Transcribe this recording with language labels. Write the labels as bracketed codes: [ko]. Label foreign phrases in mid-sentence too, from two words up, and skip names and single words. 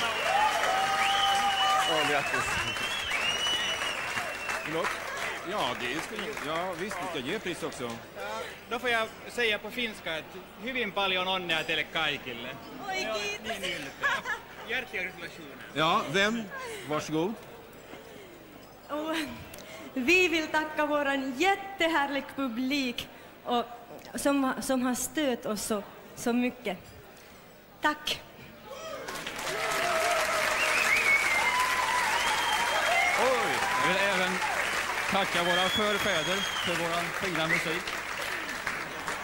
[sv] Grattis. Förlåt? Ja, visst, vi ska ge pris också. Då får jag säga på finska att [fi] hyvin paljon onnea teille kaikille. Oj, kiitos. [sv] Hjärtliga gratulationer. Ja, vem? Varsågod. Och vi vill tacka våran jättehärlig publik och, som har stött oss så mycket. Tack. Jag vill även tacka våra förfäder för vår fina musik.